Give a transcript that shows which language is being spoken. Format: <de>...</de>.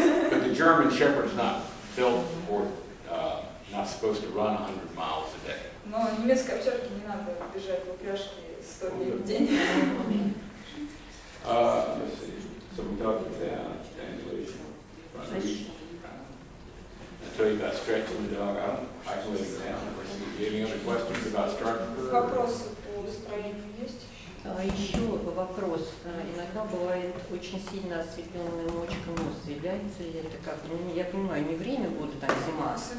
<en>But the German Shepherd's not built or not supposed to run 100 miles a day.</en> <ru>Но немецкой овчарке не надо бежать в упряжке 100 дней в день.</ru> <en>Let's see. So we talked about translation. I told you about stretching the dog out, isolating down. Any other questions about structure?</en> <ru>Вопросы по строению есть? Еще вопрос. Иногда бывает очень сильно осветленная мочка носа. Является ли это как? Ну, я понимаю, не время года, там зима.</ru>